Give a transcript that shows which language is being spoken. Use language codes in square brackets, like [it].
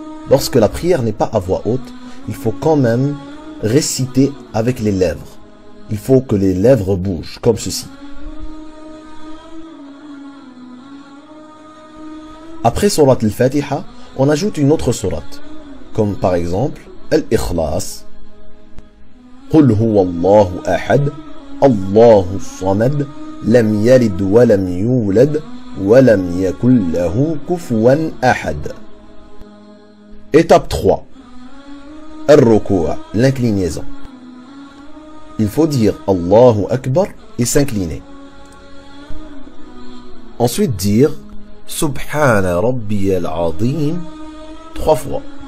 [fr] Lorsque la prière n'est pas à voix haute, il faut quand même réciter avec les lèvres. Il faut que les lèvres bougent, comme ceci. Après Surat al-Fatiha, on ajoute une autre sourate, comme par exemple [ar] الإخلاص قل هو الله أحد الله الصمد لم يلد ولم يولد ولم يكن له كفوا أحد. [fr] Étape 3. الركوع, l'inclinaison. Il faut dire Allahu Akbar et s'incliner. Ensuite dire Subhana Rabbiyal Azim 3 fois.